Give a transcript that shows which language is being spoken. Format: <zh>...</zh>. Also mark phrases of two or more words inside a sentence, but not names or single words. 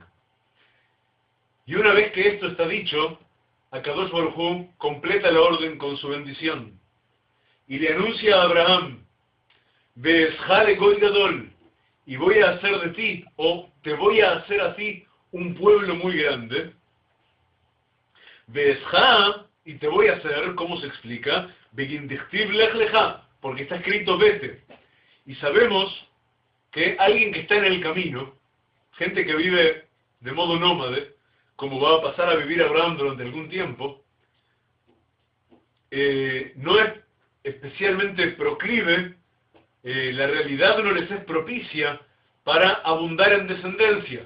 <es>Y una vez que esto está dicho,</es> <he>הקדוש ברוך הוא</he> <es>completa la orden con su bendición y le anuncia a Abraham,</es> <he>ואעשך לגוי גדול,</he> <es>y voy a hacer de ti, o te voy a hacer a ti, un pueblo muy grande. Ve'esha, y te voy a hacer, ¿cómo se explica?</es> <he>בגין דכתיב לך לך,</he> <es>porque está escrito vete. Y sabemos que alguien que está en el camino, gente que vive de modo nómade, como va a pasar a vivir Abraham durante algún tiempo, no es especialmente proclive, la realidad no les es propicia para abundar en descendencia.</es>